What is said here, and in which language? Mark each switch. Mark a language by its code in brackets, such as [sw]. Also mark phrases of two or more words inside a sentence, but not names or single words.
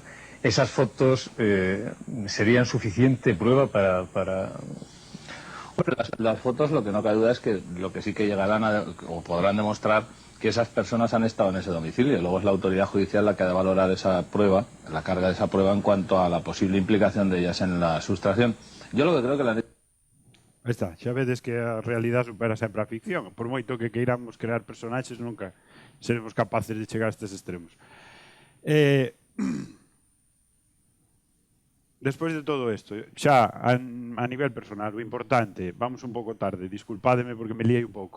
[es] Esas fotos serían suficiente prueba para... Las fotos, lo que no cabe duda es que lo que sí que llegarán o podrán demostrar que esas personas han estado en ese domicilio. Luego es la autoridad judicial la que ha de valorar esa prueba, la carga de esa prueba en cuanto a la posible implicación de ellas en la sustracción. Yo lo que creo que la... [gl] Aí está, xa vedes que a realidade supera sempre a ficción. Por moito que queiramos crear personaxes, nunca seremos capaces de chegar a estes extremos. Despois de todo isto, xa a nivel personal, o importante, vamos un pouco tarde, disculpádeme porque me liei un pouco.